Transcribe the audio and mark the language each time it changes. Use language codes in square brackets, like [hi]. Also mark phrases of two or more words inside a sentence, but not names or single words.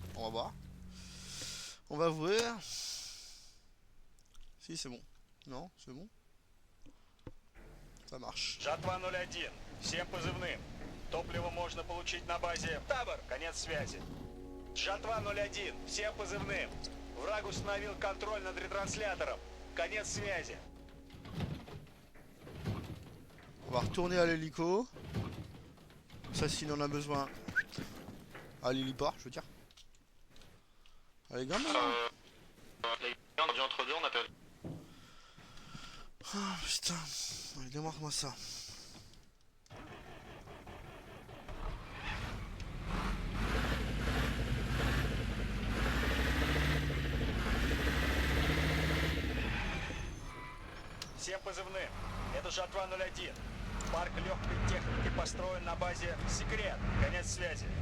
[fr] On va voir. On va ouvrir. Si, c'est bon. Non, c'est bon. Ça marche. [ru] Жатва 01. Всем позывным. Топливо можно получить на базе Табор. Конец связи. Жатва 01. Всем позывным. Враг установил контроль над ретранслятором. Конец связи. [fr] On va retourner à l'hélico. Ça, s'il en a besoin. À l'héliport, je veux dire. Allez, gamin. Les gars, on a dit entre deux, on appelle démarre-moi ça. [ru] Всем позывным. Это Жатва 01. Парк легкой техники построен на базе «Секрет». Конец связи.